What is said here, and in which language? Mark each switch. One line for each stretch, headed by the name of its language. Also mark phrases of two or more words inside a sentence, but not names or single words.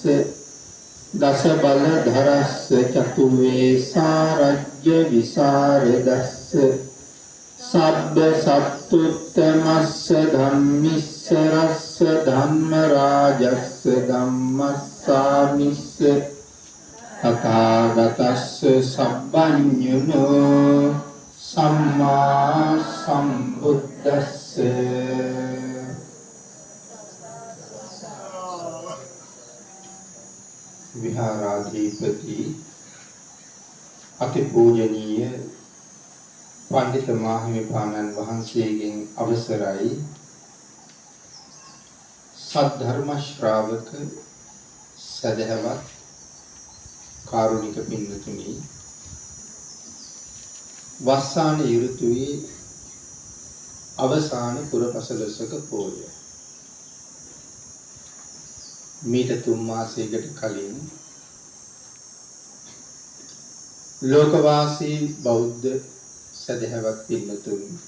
Pali: දස බලධරස්ස චතුවේ සාරජ්‍ය විසරදස්ස සබ්බ සත්තුත්තමස්ස ධම්මිස්ස රස්ස ධම්ම රාජස්ස ධම්මස්සාමිස්ස තථාගතස්ස සබ්බඤුනෝ සම්මා සම්බුද්දස්ස
Sinhala: විහාරාධිපති අතිපූජනීය පඬිතු මාහිමිපාණන් වහන්සේගෙන් අවසරයි සද්ධර්ම ශ්‍රාවක සදහවත් කාරුණික පින්තුනි වස්සාන ඍතුවේ අවසාන පුරපසළොස්වක පෝය මීට 3 මාසයකට කලින් ලෝකවාසී බෞද්ධ සදහවත් පින්තුන්